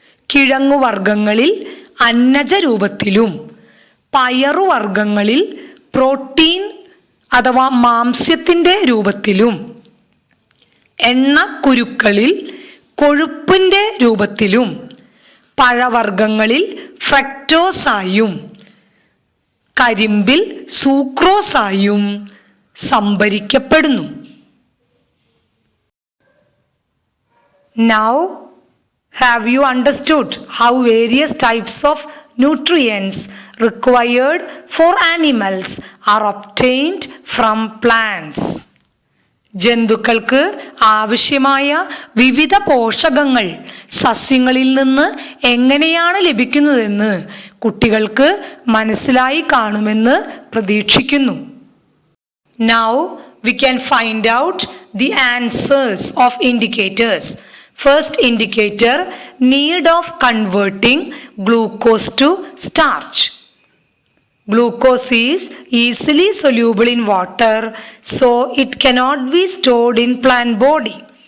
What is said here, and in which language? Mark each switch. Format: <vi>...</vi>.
<ml>കിഴങ്ങുവർഗ്ഗങ്ങളിൽ അന്നജ രൂപത്തിലും പയറുവർഗ്ഗങ്ങളിൽ പ്രോട്ടീൻ അഥവാ മാംസ്യത്തിൻ്റെ രൂപത്തിലും എണ്ണക്കുരുക്കളിൽ കൊഴുപ്പിൻ്റെ രൂപത്തിലും പഴവർഗ്ഗങ്ങളിൽ ഫ്രക്ടോസായും കരിമ്പിൽ സൂക്രോസായും സംഭരിക്കപ്പെടുന്നു.</ml> <en>Now, have you understood how various types of nutrients required for animals are obtained from plants?</en> <ml>ജന്തുക്കൾക്ക് ആവശ്യമായ വിവിധ പോഷകങ്ങൾ സസ്യങ്ങളിൽ നിന്ന് എങ്ങനെയാണ് ലഭിക്കുന്നതെന്ന് കുട്ടികൾക്ക് മനസ്സിലായി കാണുമെന്ന് പ്രതീക്ഷിക്കുന്നു.</ml> <en>Now we can find out the answers of indicators. First indicator, need of converting glucose to starch. Glucose is easily soluble in water, so it cannot be stored in plant body.</en>